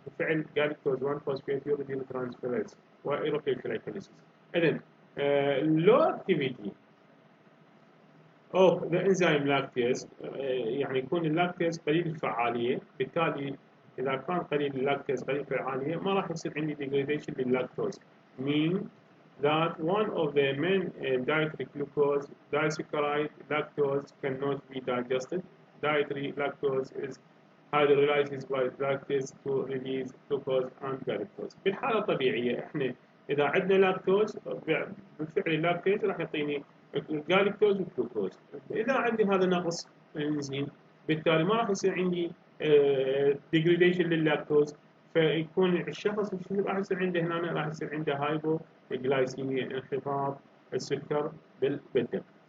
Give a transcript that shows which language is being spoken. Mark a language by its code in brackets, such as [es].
[ar] بالفعل جالكتوز 1 فوسفيت يوريديل ترانسفيريز ويروح للجلايكوليسيس. اذا [en] لو activity of the enzyme lactase, [ar] يعني يكون اللاكتيز قليل الفعاليه، بالتالي اذا كان قليل اللاكتيز قليل الفعاليه ما راح يصير عندي degradation لللاكتوز. [en] mean that one of the main dietary glucose disaccharide lactose cannot be digested. Dietary lactose is hydrolyzed by lactase to release glucose and galactose. [ar] بالحاله الطبيعيه احنا اذا عندنا لاكتوز بالفعل اللاكتيز راح يعطيني الجالكتوز والجلوكوز. اذا عندي هذا نقص الانزيم بالتالي ما راح يصير عندي ديجريديشن لللاكتوز، فيكون الشخص راح يصير عنده هنا راح يصير عنده هايبو جلايسيميا، انخفاض السكر بالدم.